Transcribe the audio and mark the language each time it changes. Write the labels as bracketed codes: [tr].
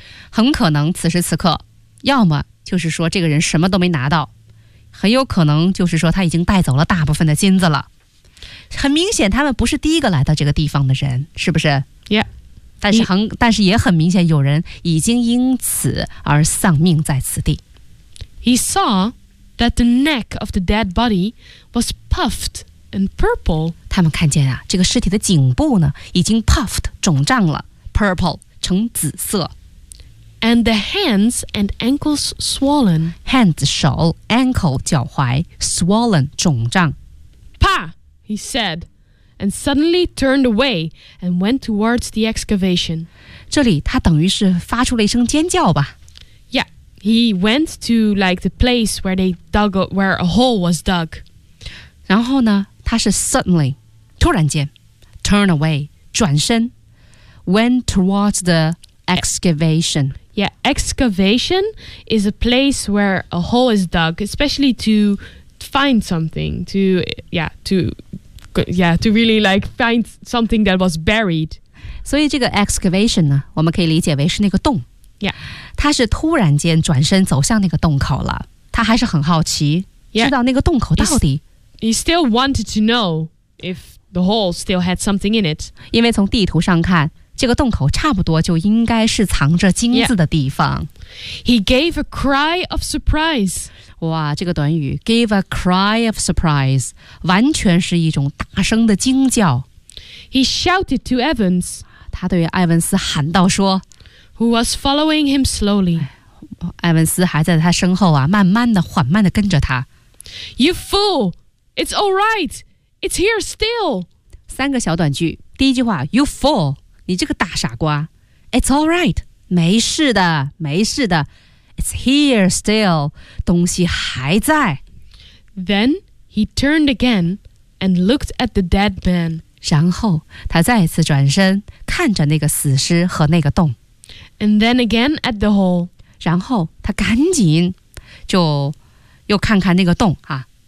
[zh] 很可能此时此刻，要么就是说这个人什么都没拿到，很有可能就是说他已经带走了大部分的金子了。很明显他们不是第一个来到这个地方的人，是不是？ Yeah. 但是也很明显有人已经因此而丧命在此地。 [en] He saw that the neck of the dead body was puffed and purple. [zh] 他们看见啊，这个尸体的颈部呢已经 puffed, 肿胀了， purple, 成紫色。 [en] And the hands and ankles swollen. [zh] Hands, 手， ankle, 脚踝， swollen, 肿胀。 [en] 啪， he said. And suddenly turned away and went towards the excavation. [zh] 这里他等于是发出了一声尖叫吧。 [en] Yeah, he went to like the place where they dug where a hole was dug. [zh] 然后呢，他是 suddenly, 突然间 turn away, 转身 [en] went towards the excavation. Yeah, excavation is a place where a hole is dug, especially to find something, to really like find something that was buried. [zh] 所以这个 excavation 呢，我们可以理解为是那个洞。 Yeah. 他是突然间转身走向那个洞口了。他还是很好奇、 yeah. 知道那个洞口到底。 [en] He still wanted to know if the hole still had something in it. [zh] 因为从地图上看，这个洞口差不多就应该是藏着金子的地方。 [en] Yeah. He gave a cry of surprise. [zh] 哇，这个短语 [en] give a cry of surprise [zh] 完全是一种大声的惊叫。 [en] He shouted to Evans. [zh] 他对艾文斯喊道说， [en] Who was following him slowly. [zh] 艾文斯还在他身后啊，慢慢的缓慢的跟着他。 [en] You fool! It's alright! It's here still! [zh] 三个小短句，第一句话 [en] You fool! [zh] 你这个大傻瓜。 [en] It's alright! [zh] 没事的，没事的。 [en] It's here still, [zh] 东西还在。 [en] Then he turned again and looked at the dead man. [zh] 然后他再次转身，看着那个死尸和那个洞。 [en] And then again at the hole. [zh] 然后他赶紧就又看看那个洞啊。